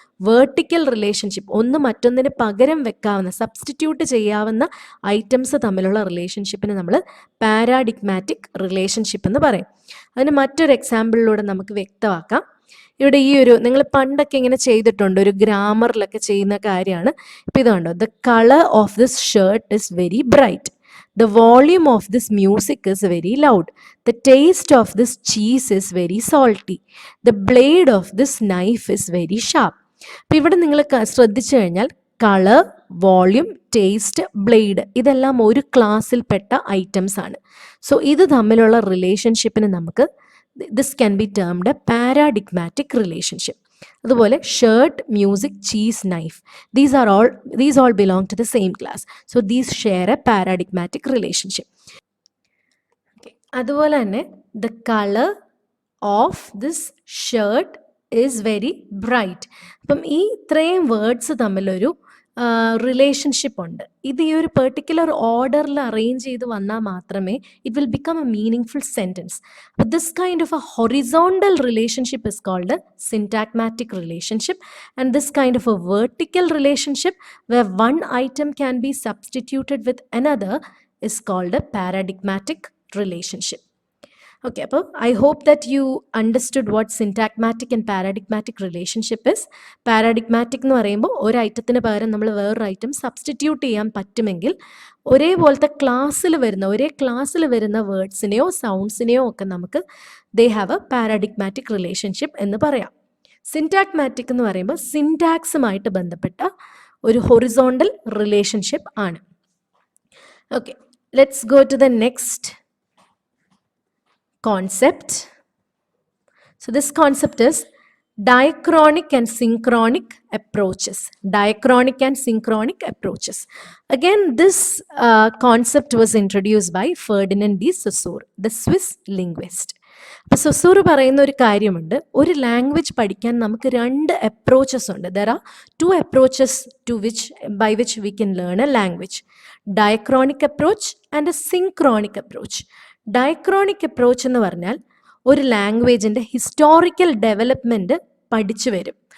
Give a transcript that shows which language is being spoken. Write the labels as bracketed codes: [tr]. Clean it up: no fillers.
[ml] Vertical relationship, ഒന്ന് മറ്റൊന്നിന് പകരം വെക്കാവുന്ന, substitute ചെയ്യാവുന്ന ഐറ്റംസ് തമ്മിലുള്ള റിലേഷൻഷിപ്പിന് നമ്മൾ പാരാഡിഗ്മാറ്റിക് റിലേഷൻഷിപ്പ് എന്ന് പറയും. അതിന് മറ്റൊരു എക്സാമ്പിളിലൂടെ നമുക്ക് വ്യക്തമാക്കാം. ഇവിടെ ഈ ഒരു നിങ്ങൾ പണ്ടൊക്കെ ഇങ്ങനെ ചെയ്തിട്ടുണ്ട്, ഒരു ഗ്രാമറിലൊക്കെ ചെയ്യുന്ന കാര്യമാണ്. ഇപ്പം ഇത് കണ്ടോ, [en] The colour of this shirt is very bright. The volume of this music is very loud. The taste of this cheese is very salty. The blade of this knife is very sharp. [ml] അപ്പം ഇവിടെ നിങ്ങൾ ശ്രദ്ധിച്ചു കഴിഞ്ഞാൽ colour, volume, taste, blade ഇതെല്ലാം ഒരു ക്ലാസ്സിൽപ്പെട്ട items ആണ്. [en] so [ml] ഇത് തമ്മിലുള്ള റിലേഷൻഷിപ്പിന് നമുക്ക് [en] This can be termed a paradigmatic relationship. [ml] അതുപോലെ [en] Shirt, music, cheese, knife, these all belong to the same class. So these share a paradigmatic relationship. [ml] അതുപോലെ തന്നെ [en] the color of this shirt is very bright. [ml] അപ്പം ഈ ഇത്രയും words തമ്മിലൊരു relationship ഉണ്ട്. ഇത് ഈ ഒരു പെർട്ടിക്കുലർ ഓർഡറിൽ അറേഞ്ച് ചെയ്ത് വന്നാൽ മാത്രമേ [en] It will become a meaningful sentence. [ml] അപ്പോൾ [en] This kind of a horizontal relationship is called syntagmatic relationship, and this kind of a vertical relationship where one item can be substituted with another is called a paradigmatic relationship. Okay, അപ്പോൾ I hope that you understood what syntagmatic and paradigmatic relationship is. [ml] Paradigmatic എന്ന് പറയുമ്പോൾ ഒരു ഐറ്റത്തിന് പകരം നമ്മൾ വേറൊരു item substitute ചെയ്യാൻ പറ്റുമെങ്കിൽ ഒരേ ക്ലാസ്സിൽ വരുന്ന വേർഡ്സിനെയോ സൗണ്ട്സിനെയോ ഒക്കെ നമുക്ക് [en] they have a paradigmatic relationship [ml] എന്ന് പറയാം. സിൻടാഗ്മാറ്റിക് എന്ന് പറയുമ്പോൾ സിൻടാക്സുമായിട്ട് ബന്ധപ്പെട്ട ഒരു ഹൊറിസോണ്ടൽ റിലേഷൻഷിപ്പ് ആണ്. Okay, [en] let's go to the next concept. So this concept is diachronic and synchronic approaches. Diachronic and synchronic approaches. Again, this concept was introduced by Ferdinand de Saussure, the Swiss linguist. [ml] അപ്പോൾ സൊസൂർ പറയുന്ന ഒരു കാര്യമുണ്ട്, ഒരു language പഠിക്കാൻ നമുക്ക് രണ്ട് approaches ഉണ്ട്. [en] There are two approaches by which we can learn a language. Diachronic approach and a synchronic approach. [ml] Diachronic approach എന്ന് പറഞ്ഞാൽ ഒരു ലാംഗ്വേജിൻ്റെ ഹിസ്റ്റോറിക്കൽ ഡെവലപ്മെൻറ്റ് പഠിച്ചു വരും.